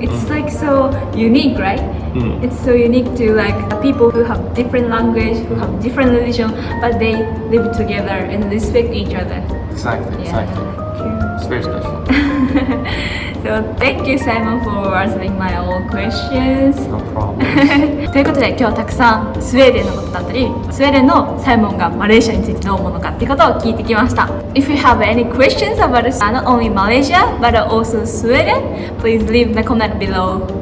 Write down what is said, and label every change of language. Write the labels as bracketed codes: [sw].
[en] It's like so unique, right? It's so unique to like people who have different language, who have different religion, but they live together and respect each other. Exactly, Yeah, exactly. true. It's very special. So thank you, Simon, for answering my all questions. No problem. [ja] ということで今日はたくさんスウェーデンのことだったりスウェーデンのサイモンがマレーシアについてどう思うのかっていうことを聞いてきました。 [en] If you have any questions about not only Malaysia but also Sweden, please leave the comment below.